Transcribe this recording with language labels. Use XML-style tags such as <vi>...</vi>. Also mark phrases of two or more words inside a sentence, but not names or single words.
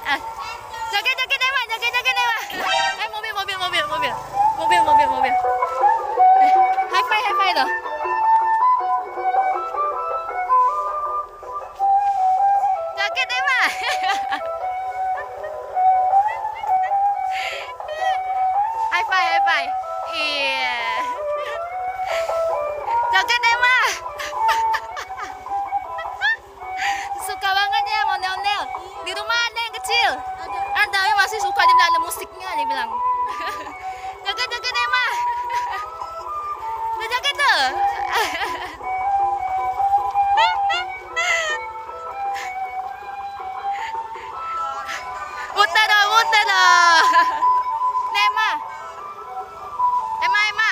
<id>Jaget, jaget, Emma. Jaget, jaget, Emma. Mobil, mobil, mobil, mobil. Mobil, mobil, mobil.</id> <en>High five, high five loh.</en> <id>Jaget, Emma.</id> <en>High five, high five.</en> <id>Iya. Jaget, Emma. Suka banget ya ondel-ondel. Di rumah ada yang kecil. Ada yang masih suka, dia bilang ada musiknya, dia bilang. Jaget, jaget, Emma. Udah jaget tuh. Muter dong, muter dong. Nih, Emma. Emma, Emma.</id>